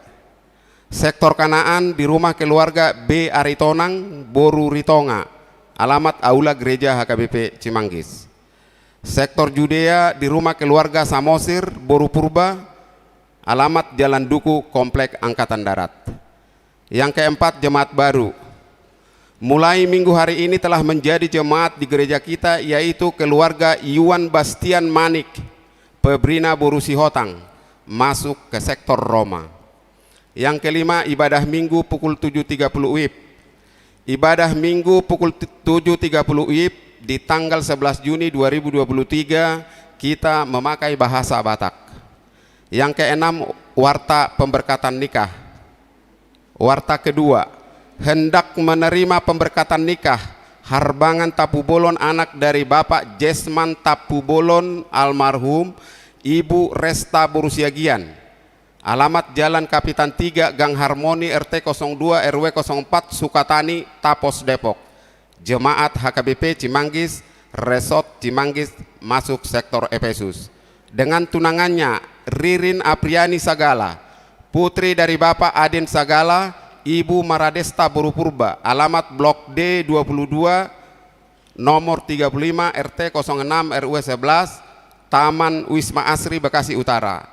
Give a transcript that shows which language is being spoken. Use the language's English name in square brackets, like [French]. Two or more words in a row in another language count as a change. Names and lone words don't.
[Indonesian] Sektor Kanaan di rumah keluarga B. Aritonang Boru Ritonga, alamat Aula Gereja HKBP Cimanggis. Sektor Judea di rumah keluarga Samosir Boru Purba, alamat Jalan Duku Komplek Angkatan Darat. Yang keempat, jemaat baru. Mulai minggu hari ini telah menjadi jemaat di gereja kita, yaitu keluarga Yuan Bastian Manik Pebrina Boru Sihotang, masuk ke sektor Roma. Yang kelima, ibadah minggu pukul 7.30 WIB. Ibadah minggu pukul 7.30 WIB di tanggal 11 Juni 2023 kita memakai bahasa Batak. Yang keenam, warta pemberkatan nikah. Warta kedua, hendak menerima pemberkatan nikah Harbangan Tapubolon anak dari Bapak Jesman Tapubolon almarhum Ibu Resta Borusiagian, alamat Jalan Kapitan 3 Gang Harmoni RT 02 RW 04 Sukatani Tapos Depok. Jemaat HKBP Cimanggis, Resort Cimanggis, masuk sektor Efesus. Dengan tunangannya Ririn Apriani Sagala, putri dari Bapak Aden Sagala, Ibu Maradesta Boru Purba, alamat Blok D 22 nomor 35 RT 06 RW 11 Taman Wisma Asri Bekasi Utara.